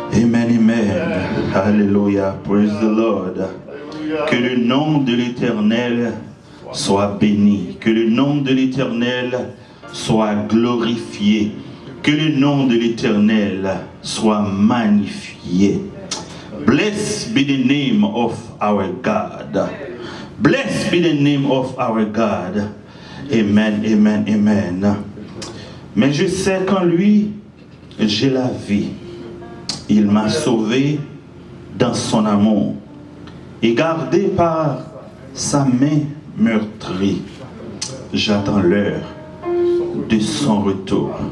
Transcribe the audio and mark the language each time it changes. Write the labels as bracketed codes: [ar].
[en] Amen, amen. Alléluia. Praise the Lord. [fr] Que le nom de l'Éternel soit béni. Que le nom de l'Éternel soit glorifié. Que le nom de l'Éternel soit magnifié. [en] Blessed be the name of our God. Blessed be the name of our God. Amen, amen, amen. [fr] Mais je sais qu'en lui, j'ai la vie. Il m'a sauvé dans son amour et gardé par sa main meurtrie. J'attends l'heure de son retour.